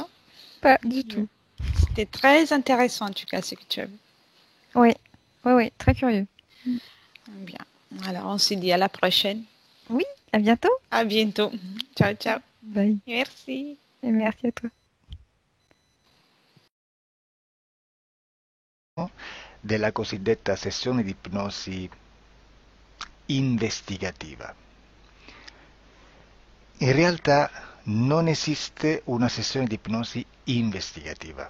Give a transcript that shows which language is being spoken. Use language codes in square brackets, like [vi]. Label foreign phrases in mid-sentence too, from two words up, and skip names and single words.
[fr] Pas du tout. C'était très intéressant en tout cas ce que tu as vu. Oui, oui, oui, très curieux. Bien. Alors on se dit à la prochaine. Oui, à bientôt. À bientôt. [it] Ciao, ciao. [fr] Bye. Merci. Et merci à toi. [it] Della cosiddetta sessione di ipnosi investigativa. In realtà non esiste una sessione di ipnosi investigativa.